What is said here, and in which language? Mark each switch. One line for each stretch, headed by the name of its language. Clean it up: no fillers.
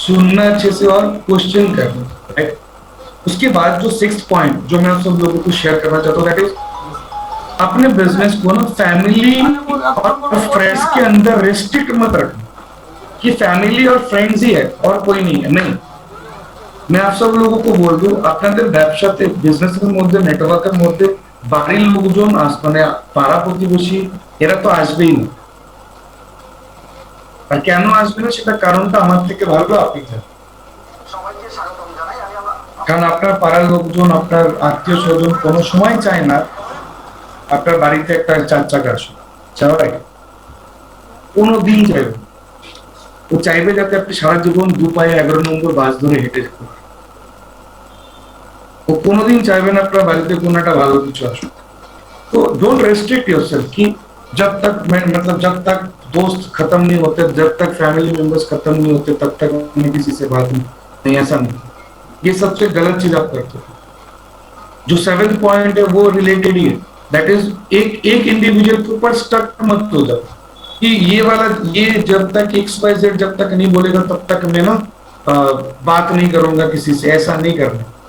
Hindi: सुनना अच्छे से और क्वेश्चन करना, राइट। उसके बाद जो सिक्स पॉइंट जो मैं आप सब लोगों को शेयर करना चाहता हूँ, दैट इज अपने बिजनेस को ना फैमिली और फ्रेंड्स के अंदर रेस्ट्रिक्ट मत रखना कि फैमिली और फ्रेंड्स ही है और कोई नहीं है, नहीं। मैं आप सब लोगों को बोल दूं,
Bangla: আপনাদের ব্যবসাতে বিজনেসের মধ্যে নেটওয়ার্কের মধ্যে বাড়ির লোকজন মানে পাড়া প্রতিবেশী এরা তো আসবেই না। আর কেন আসবে না সেটা কারণটা আমার থেকে ভালো আপনি জানেন। কারণ আপনার পাড়ার লোকজন, আপনার আত্মীয় স্বজন কোনো সময় চায় না আপনার বাড়িতে একটা 4 চাকা আসুক, চাই? কোনোদিন চাইবে না। ও চাইবে যাতে আপনি সারা জীবন 2 পায়ে 11 নম্বর বাস ধরে হেঁটে যেতে পারেন। ও কোনোদিন চাইবে না আপনার বাড়িতে কোনো একটা ভালো কিছু আসুক।
Hindi: तो
English: don't restrict yourself
Hindi: कि जब तक मैं मतलब जब तक दोस्त खत्म नहीं होते, जब तक फैमिली मेंबर्स खत्म नहीं होते, तब तक मैं किसी से बात नहीं, ऐसा नहीं। ये सबसे गलत चीज आप करते हो। जो 7th पॉइंट है वो रिलेटेड ही है, दैट इज एक एक इंडिविजुअल के ऊपर स्टक मत हो जाओ कि ये वाला, ये जब तक XYZ जब तक नहीं बोलेगा तब तक मैं ना बात नहीं करूंगा किसी से, ऐसा नहीं करना।